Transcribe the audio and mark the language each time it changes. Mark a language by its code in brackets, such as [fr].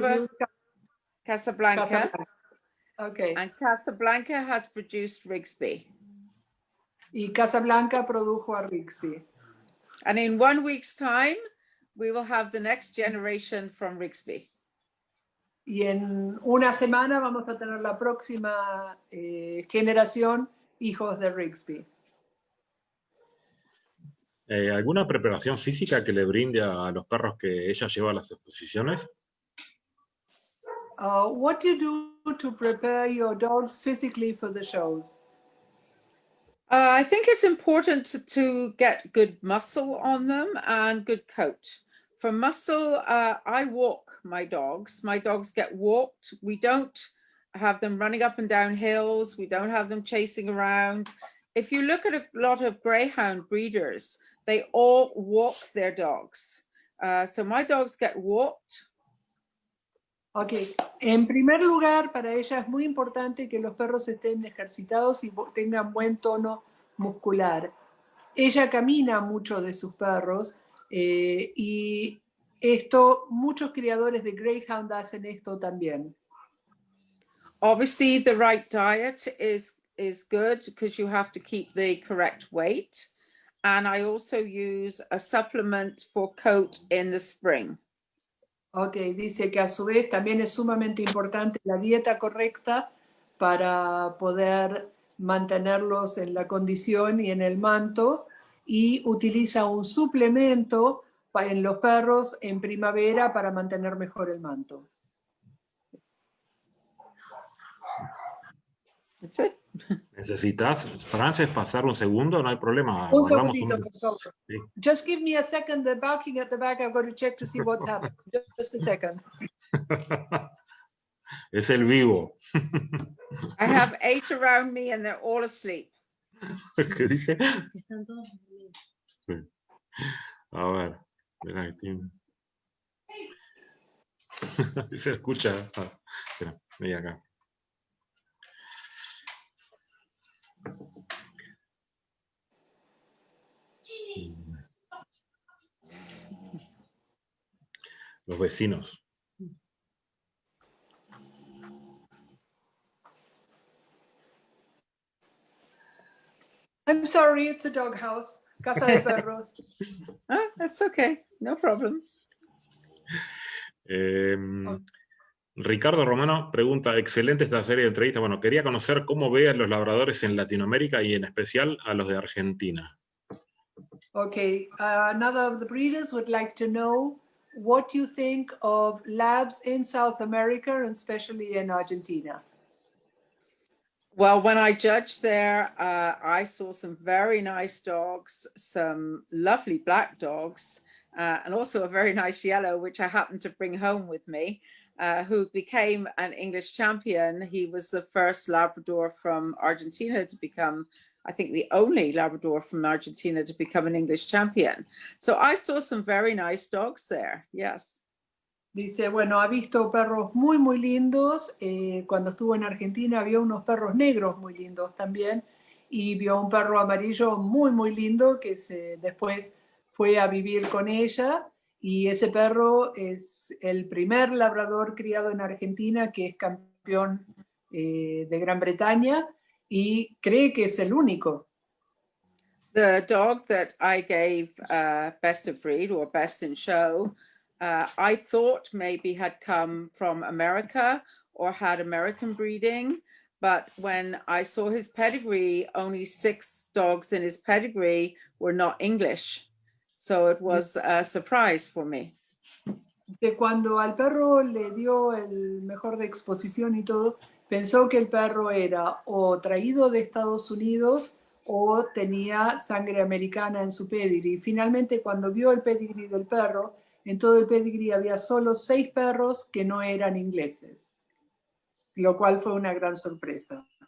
[en] produced Casablanca. Casablanca. Okay. And Casablanca has produced Rigsby. [es] Y Casablanca produjo a Rigsby. [en] And in 1 week's time, we will have the next generation from Rigsby. [es] Y en una semana vamos a tener la próxima generación hijos de Rigsby. ¿Alguna preparación física que le brinde a los perros que ella lleva a las exposiciones? [en] What do you do to prepare your dogs physically for the shows? I think it's important to get good muscle on them and good coat. For muscle, I walk my dogs. My dogs get walked. We don't have them running up and down hills. We don't have them chasing around. If you look at a lot of greyhound breeders, they all walk their dogs. So my dogs get walked. [es] Ok, en primer lugar, para ella es muy importante que los perros estén ejercitados y tengan buen tono muscular. Ella camina mucho de sus perros y esto, muchos criadores de Greyhound hacen esto también. [en] Obviously, the right diet is good because you have to keep the correct weight. And I also use a supplement for coat in the spring. [es] Ok, dice que a su vez también es sumamente importante la dieta correcta para poder mantenerlos en la condición y en el manto, y utiliza un suplemento en los perros en primavera para mantener mejor el manto. [en] That's it. [es] ¿Necesitas, Frances, pasar un segundo? No hay problema. Un Guardamos segundito, por favor. Sí. [en] Just give me a second. They're barking at the back. I've got to check to see what's happening. Just a second. [es] Es el vivo. I have 8 around me and they're all asleep. ¿Qué dije? Sí. A ver. Mira, se escucha. Espera, ven acá. Los vecinos. [en] I'm sorry, it's a doghouse. [es] Casa de perros. [en] Oh, that's okay. No problem. [es] Ricardo Romano pregunta, excelente esta serie de entrevistas. Bueno, quería conocer cómo ve a los labradores en Latinoamérica y en especial a los de Argentina. [en] Okay, another of the breeders would like to know what you think of labs in South America and especially in Argentina. Well, when I judged there, I saw some very nice dogs, some lovely black dogs, and also a very nice yellow, which I happened to bring home with me, who became an English champion. He was the first Labrador from Argentina to become, I think, the only Labrador from Argentina to become an English champion. So I saw some very nice dogs there, yes. [es] Dice, bueno, ha visto perros muy, muy lindos. Cuando estuvo en Argentina vio unos perros negros muy lindos también. Y vio un perro amarillo muy, muy lindo que después fue a vivir con ella. Y ese perro es el primer labrador criado en Argentina que es campeón de Gran Bretaña y cree que es el único. [en] The dog that I gave best of breed or best in show, I thought maybe had come from America or had American breeding, but when I saw his pedigree, only 6 dogs in his pedigree were not English. So it was a surprise for me. [es] Cuando al perro le dio el mejor de exposición y todo, pensó que el perro era o traído de Estados Unidos o tenía sangre americana en su pedigree. Finalmente, cuando vio el pedigree del perro, en todo el pedigree había solo 6 perros que no eran ingleses, lo cual fue una gran sorpresa.